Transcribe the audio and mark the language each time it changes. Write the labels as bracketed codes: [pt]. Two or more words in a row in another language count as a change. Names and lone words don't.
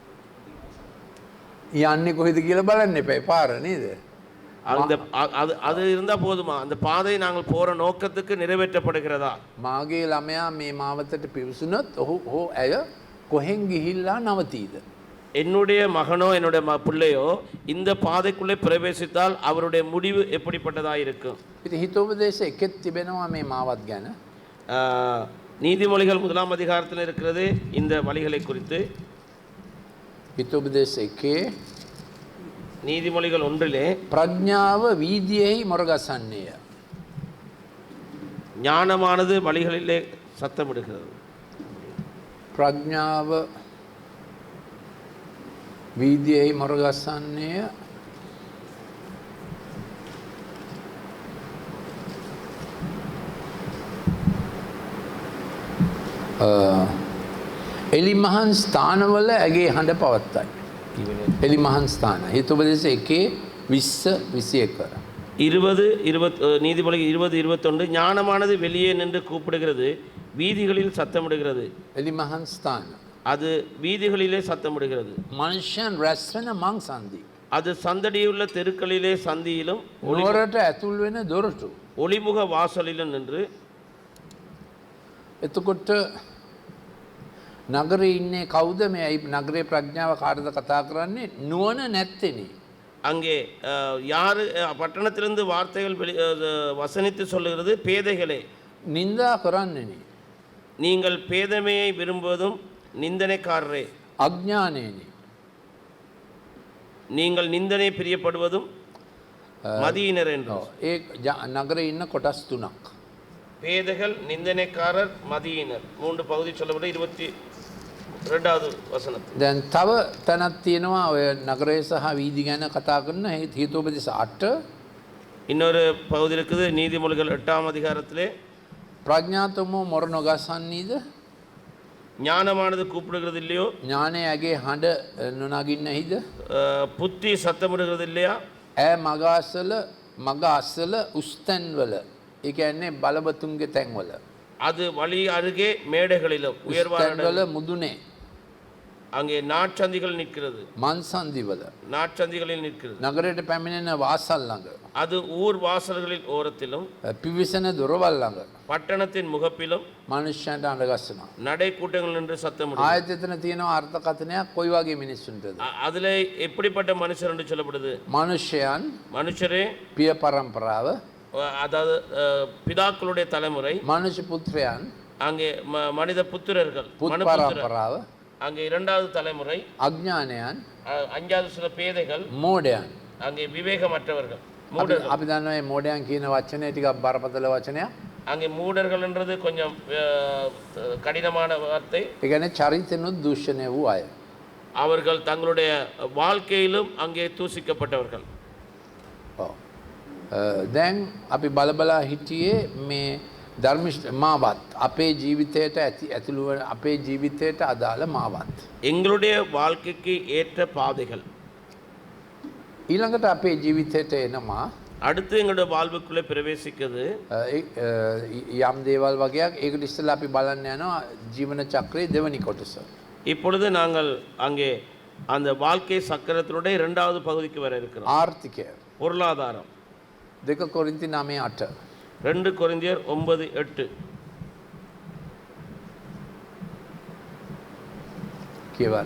[si] යන්නේ කොහෙද කියලා බලන්න එපා පාර නේද? [ta] அந்த அது அது இருந்தால் போதுமா? அந்த பாதை நாங்கள் போகிற நோக்கத்துக்கு நிறைவேற்றப்படுகிறதா? [si] මාගේ ළමයා මේ මාවතට පිවිසුනොත් ඔහු ඇය කොහෙන් ගිහිල්ලා නවතීද? [ta] என்னுடைய மகனோ என்னுடைய பிள்ளையோ இந்த பாதைக்குள்ளே பிரவேசித்தால் அவருடைய முடிவு எப்படிப்பட்டதாக இருக்கும்? [si] ඉතින් හිතෝපදේශ එකෙත් තිබෙනවා මේ මාවත් ගැන. [ta] நீதிமொழிகள் 1ஆம் அதிகாரத்தில் இருக்கிறது இந்த வழிகளை குறித்து. [si] හිතෝපදේශ එකේ [ta] நீதிமொழிகள் 1 [si] ප්‍රඥාව වීදියෙහි මොරගසන්නේය. [ta] ஞானமானது வழிகளிலே சத்தமிடுகிறது. [si] ප්‍රඥාව වීදියෙහි මොරගසන්නේය. එලිමහන් ස්ථානවල ඇගේ හඬ පවත්තයි. එලිමහන් ස්ථාන. හිතෝපදේශ එකේ 20-21. [ta] 20 நீதிமொழி 20-21 ஞானமானது வெளியே நின்று கூப்பிடுகிறது, வீதிகளில் சத்தமிடுகிறது. [si] එලිමහන් ස්ථාන. [ta] அது வீதிகளிலே சத்தமிடுகிறது. [si] මනුෂ්‍යයන් රැස් වෙන මං සන්ධි. [ta] அது சந்தடியுள்ள தெருக்களிலே சந்தியிலும் [si] නුවරට ඇතුල් වෙන දොරටු. [ta] ஒளிமுக வாசலிலும் நின்று. [si] එතකොට නගරේ ඉන්නේ කවුද? මේ නගරේ ප්‍රඥාව කාටද කතා කරන්නේ? නුවණ නැත්තේනේ. [ta] அங்கே யார் பட்டணத்திலிருந்து வார்த்தைகள் வசனித்து சொல்லுகிறது? பேதைகளே. [si] නින්දා කරන්නේනේ. [ta] நீங்கள் பேதமையை விரும்புவதும் நிந்தனைக்காரரே. [si] අඥානයනේ. [ta] நீங்கள் நிந்தனை பிரியப்படுவதும் மதியினர் என்று. [si] ඒ නගරේ ඉන්න කොටස් තුනක්. [ta] பேதைகள், நிந்தனைக்காரர், மதியினர். 3 பகுதி சொல்லப்பட்ட 22வது வசனம். [si] දැන් තව තැනක් තියෙනවා ඔය නගරය සහ වීදි ගැන කතා කරන හිතෝපදේශ 8. [ta] இன்னொரு பகுதி இருக்குது நீதிமொழிகள் 8ஆம் அதிகாரத்திலே. [si] ප්‍රඥාතමෝ මොර නොගසන්නේද? [ta] ஞானமானது கூப்பிடுகிறது இல்லையோ? [si] ඥානය ඇගේ හඬ නොනගින්නේද? [ta] புத்தி சத்தமிடுகிறது இல்லையா? [si] ඈ මග අස්සල උස්තැන්වල. ඒ කියන්නේ බලබතුන්ගේ තැන්වල. [ta] அது வழி அருகே மேடைகளிலும் உயர்வான [si] උස්තැන්වල මුදුනේ. [ta] அங்கே நாட்சந்திகள் நிற்கிறது. [si] මන්සන්දිවල. [ta] நாட்சந்திகளில் நிற்கிறது. [si] නගරයට පැමිණෙන වාසල් ළඟ. [ta] அது ஊர் வாசல்களில் ஓரத்திலும் [si] පිවිසෙන දොරවල් ළඟ. [ta] பட்டணத்தின் முகப்பிலும் [si] මනුෂ්‍යයන්ට අඬ ගස්සනවා. [ta] நடை கூட்டங்கள் என்று சத்தமிடுகிறது. [si] ආයත එතන තියෙනවා අර්ථකථනයක් කොයි වගේ මිනිස්සුන්ටද? [ta] அதுல எப்படிப்பட்ட மனுஷர் என்று சொல்லப்படுது? [si] මනුෂ්‍යයන්, [ta] மனுஷரே, [si] පිය පරම්පරාව, [ta] அதாவது பிதாக்களுடைய தலைமுறை, [si] මනුෂ්‍ය පුත්‍රයන්, [ta] அங்கே மனித புத்திரர்கள், [si] පුත් [ta] மனு புத்திரர். [si] පරම්පරාව, [ta] அங்கே 2வது தலைமுறை, [si] අඥානයන්, [ta] 5வது சில பேதைகள், [si] මෝඩයන්. [ta] அங்கே விவேகமற்றவர்கள், மூடர்கள். [si] අපි දන්නවා මේ මෝඩයන් කියන වචනේ ටිකක් බරපතල වචනයක්. [ta] அங்கே மூடர்கள் என்றது கொஞ்சம் கடினமான வார்த்தை. [si] ඒ කියන්නේ චරිතනුත් දූෂණය වූ අය. [ta] அவர்கள் தங்களுடைய வாழ்க்கையிலும் அங்கே தூசிக்கப்பட்டவர்கள். [si] ඔව්. දැන් අපි බලබලා හිටියේ මේ ධර්මිෂ්ඨ මාවත් අපේ ජීවිතයට ඇතුළු වෙන අපේ ජීවිතයට අදාළ මාවත්. [ta] எங்களுடைய வாழ்க்கைக்கு ஏற்ற பாதைகள். [si] ඊළඟට අපේ ජීවිතයට එනවා [ta] அடுத்து எங்களுடைய வாழ்வுக்குள்ளே பிரவேசிக்கிறது [si] යම් දේවල් වගේක්. ඒකට ඉස්සෙල්ලා අපි බලන්න යනවා ජීවන චක්‍රයේ දෙවනි කොටස. [ta] இப்பொழுது நாங்கள் அங்கே அந்த வாழ்க்கை சக்கரத்தினுடைய 2வது பகுதிக்கு வர இருக்கிறோம். [si] ආර්ථිකය. [ta] பொருளாதாரம். [si] 2 කොරින්ති 9:8. [ta] 2 கொரிந்தியர் 9:8. [si] කියවන්න.